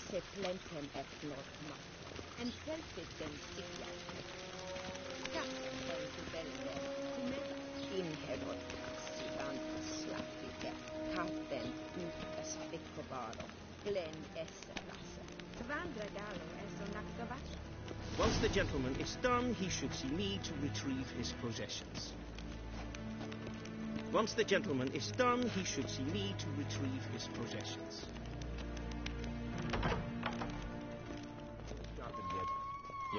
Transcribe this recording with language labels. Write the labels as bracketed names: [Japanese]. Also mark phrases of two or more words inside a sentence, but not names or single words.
[English] Plentem eflogma, and selfitem sikiatem. Gassen velten, kumeva, inherot, sivantas slapike, katten, essa ekkobaro, glen esse lasse. Vandragalo eso nakdavacha. Once the gentleman is done, he should see me to retrieve his possessions. Once the gentleman is done, he should see me to retrieve his possessions. Yes?